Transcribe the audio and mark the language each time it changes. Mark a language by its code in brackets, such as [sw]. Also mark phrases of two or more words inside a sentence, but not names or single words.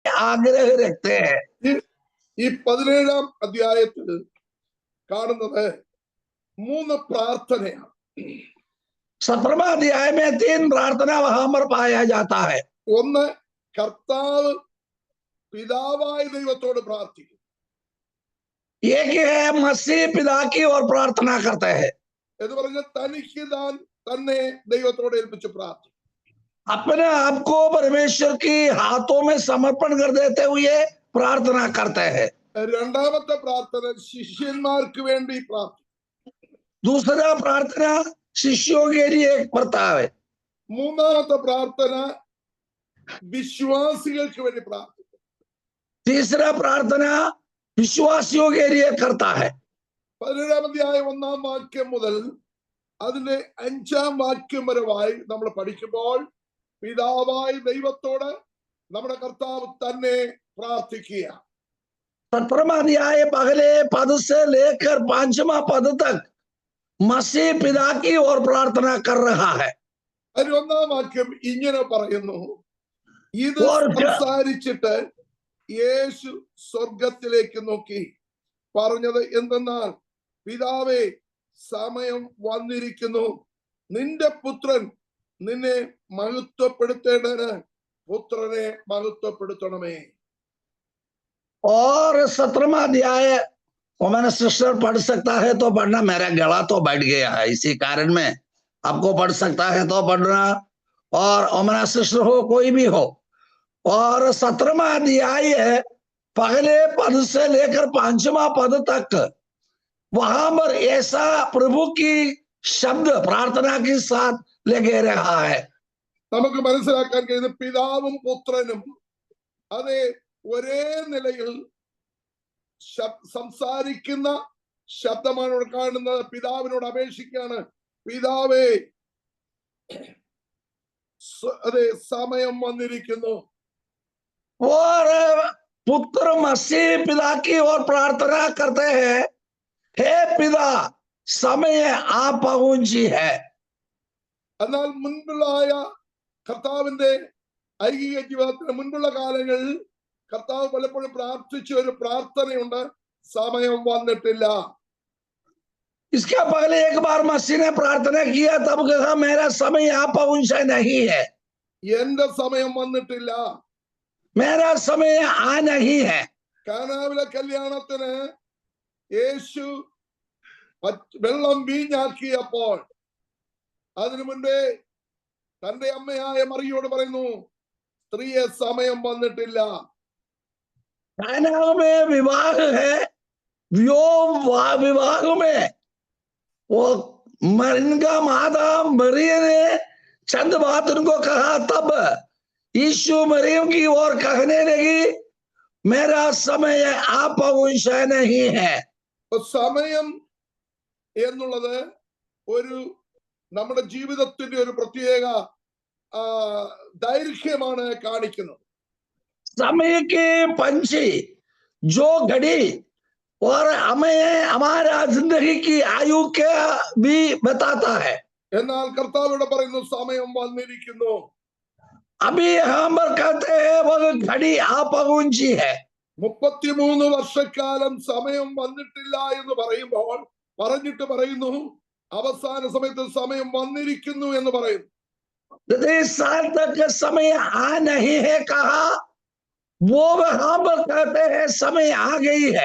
[hi] आग्रह रखते हैं। [ml] ഈ 17-ാം അധ്യായത്തിൽ കാണുന്നത് 3 പ്രാർത്ഥനയാണ്. [hi] 17वां अध्याय में 3 प्रार्थना वहां पर पाया जाता है. [ml] ഒന്ന്, കർത്താവ് പിതാവായ ദൈവത്തോട് പ്രാർത്ഥിക്കും. [hi] एक है मसीह पिता की ओर प्रार्थना करते हैं. [ml] എന്ന് പറഞ്ഞാൽ തനിക്ക് താൻ തന്നെ ദൈവത്തോട് ഏൽപ്പിച്ച് പ്രാർത്ഥിക്കും. [hi] अपने आप को परमेश्वर की हाथों में समर्पण कर देते हुए प्रार्थना करते हैं. [ml] രണ്ടാമത്തെ പ്രാർത്ഥന ശിഷ്യന്മാർക്ക് വേണ്ടി പ്രാർത്ഥിക്കും. [hi] दूसरा प्रार्थना शिष्यों के लिए करता है. [ml] മൂന്നാമത്തെ പ്രാർത്ഥന വിശ്വാസികൾക്ക് വേണ്ടി പ്രാർത്ഥിക്കും. [hi] तीसरा प्रार्थना विश्वासियों के लिए करता है. [ml] 17-ാം അധ്യായം 1-ാം വാക്യം മുതൽ അതിന്റെ 5-ാം വാക്യം വരെയായി നമ്മൾ പഠിക്കുമ്പോൾ പിതാവായ ദൈവത്തോട് നമ്മുടെ കർത്താവ് തന്നെ പ്രാർത്ഥിക്കുക. [hi] 17वां अध्याय पहले पद से लेकर 5वां पद तक मसीह पिता की ओर प्रार्थना कर रहा है. [ml] 1-ാം വാക്യം ഇങ്ങനെ പറയുന്നു, ഇത് സംസാരിച്ചിട്ട് യേശു സ്വർഗത്തിലേക്ക് നോക്കി പറഞ്ഞത് എന്തെന്നാൽ, പിതാവേ, സമയം വന്നിരിക്കുന്നു, നിന്റെ പുത്രൻ നിന്നെ മഹത്വപ്പെടുത്തേണ്ടതിന് പുത്രനെ മഹത്വപ്പെടുത്തണമേ. [hi] और 17वां अध्याय वो मैंने सिस्टर पढ़ सकता है तो पढ़ना, मेरा गला तो बैठ गया है, इसी कारण में आपको पढ़ सकता है तो पढ़ना, और ओमना सिस्टर हो कोई भी हो. और 17वां अध्याय है पहले पद से लेकर 5वां पद तक वहां पर ऐसा प्रभु की शब्द प्रार्थना के साथ लगे रहा है. [ml] നമുക്ക് മനസ്സിലാക്കാൻ കഴിയുന്ന പിതാവും പുത്രനും അതേ ഒരേ നിലയിൽ സംസാരിക്കുന്ന ശബ്ദമാണ് ഇവിടെ കാണുന്നത്. പിതാവിനോട് അപേക്ഷിക്കുകയാണ്, പിതാവേ, അതെ, സമയം വന്നിരിക്കുന്നു. [hi] और पुत्र मसीह पिता की ओर प्रार्थना करते हैं, हे पिता, समय आ पहुंची है. [ml] എന്നാൽ മുൻപുള്ളായ കർത്താവിന്റെ ഐഹിക ജീവിതത്തിന് മുൻപുള്ള കാലങ്ങളിൽ കർത്താവ് പലപ്പോഴും പ്രാർത്ഥിച്ച ഒരു പ്രാർത്ഥനയുണ്ട്, സമയം വന്നിട്ടില്ല. [hi] इसके पहले एक बार मसीह ने प्रार्थना किया, तब कहा मेरा समय यहाँ पहुंचा नहीं है, [ml] എന്റെ സമയം വന്നിട്ടില്ല, [hi] मेरा समय आ नहीं है. [ml] കാനാവിലെ കല്യാണത്തിന് യേശു വെള്ളം വീഞ്ഞാക്കിയപ്പോൾ അതിനു മുൻപേ തന്റെ അമ്മയായ മറിയോട് പറയുന്നു, സ്ത്രീയെ സമയം വന്നിട്ടില്ല. [hi] काना में विवाह है, विवाह में वो इनका माता मरियम ने चंद बात उनको कहा, तब यीशु मरियम की ओर कहने लगी, मेरा समय आ पहुंचा नहीं है. [ml] സമയം എന്നുള്ളത് ഒരു നമ്മുടെ ജീവിതത്തിന്റെ ഒരു പ്രത്യേക ദൈർഘ്യമാണ് കാണിക്കുന്നത്. [hi] समय के पंछी जो घड़ी और हमें हमारा जिंदगी की आयु के भी बताता है. [ml] എന്നാൽ കർത്താവ് ഇവിടെ പറയുന്നു, സമയം വന്നിരിക്കുന്നു. [hi] अभी हम कहते हैं वो घड़ी आ पहुंची है. [ml] 33 വർഷക്കാലം സമയം വന്നിട്ടില്ല എന്ന് പറയുമ്പോൾ പറഞ്ഞിട്ട് പറയുന്നു, അവസാന സമയത്ത് സമയം വന്നിരിക്കുന്നു എന്ന് പറയുന്നു. [hi] 30 साल तक समय आ नहीं है कहा, वो वहां पर कहते हैं समय आ गई है.